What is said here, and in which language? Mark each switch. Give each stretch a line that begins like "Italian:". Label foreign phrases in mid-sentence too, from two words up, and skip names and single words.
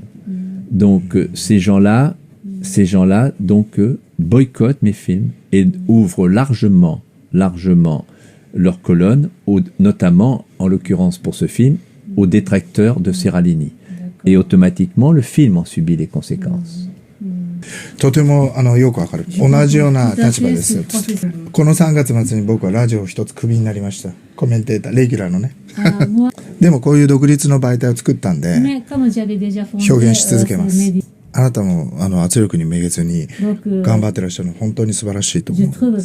French: Donc, ces gens-là, boycottent mes films et ouvrent largement leurs colonnes, notamment, en l'occurrence pour ce film, aux détracteurs de Seralini. Et automatiquement, le film en subit les conséquences.
Japanese: とてもよくわかる。同じような立場です。この3月末に僕はラジオ一つクビになりました。コメンテーター、レギュラーのね。でもこういう独立の媒体を作ったんで、表現し続けます。あなたも圧力にめげずに頑張ってらっしゃるの本当に素晴らしいと思います。